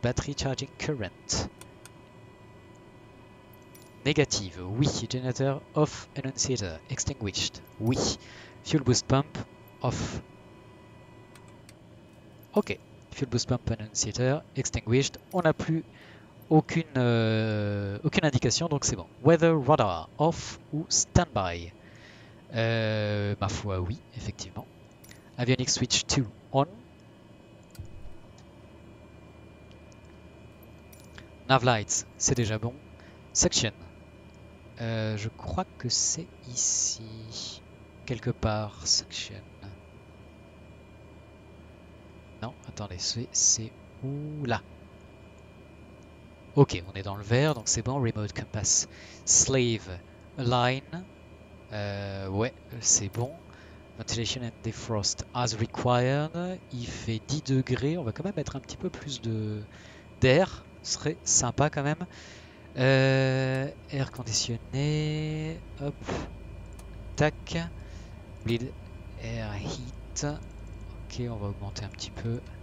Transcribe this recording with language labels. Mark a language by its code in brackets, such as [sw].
[en] Battery charging current. [fr] Négative. Oui. [en] Generator off. Annunciator extinguished. [fr] Oui. [en] Fuel boost pump off. Ok. Fuel boost pump annunciator extinguished. [fr] On n'a plus aucune indication, donc c'est bon. [en] Weather radar off [fr] ou standby. Ma foi, oui, effectivement. [en] Avionics switch to on. Nav lights, [fr] c'est déjà bon. Section. Je crois que c'est ici. Quelque part, section. Non, attendez, c'est où? Là. Ok, on est dans le vert, donc c'est bon. [en] Remote compass. Slave. Align. [fr] Ouais, c'est bon. [en] Ventilation and defrost as required. [fr] Il fait 10 degrés. On va quand même mettre un petit peu plus d'air. Ce serait sympa quand même. Air conditionné. Hop. Tac. [en] Bleed air heat. [fr] Ok, on va augmenter un petit peu.